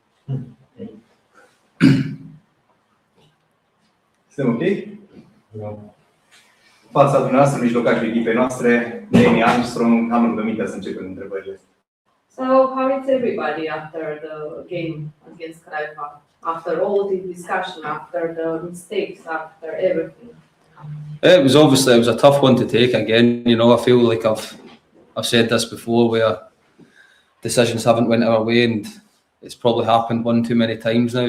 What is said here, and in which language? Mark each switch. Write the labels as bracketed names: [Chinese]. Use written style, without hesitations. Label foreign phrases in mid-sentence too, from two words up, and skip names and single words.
[Romanian] Suntem ok? Fața dumneavoastră, mijlocașul echipei noastre, Armstrong, am rugămintea să începem întrebările. [English] So, how is everybody after the game against Craiova? After all the discussion, after the mistakes, after everything? It was a tough one to take again. You know, I feel like I've said this before, where decisions haven't went our way, and it's probably happened one too many times now.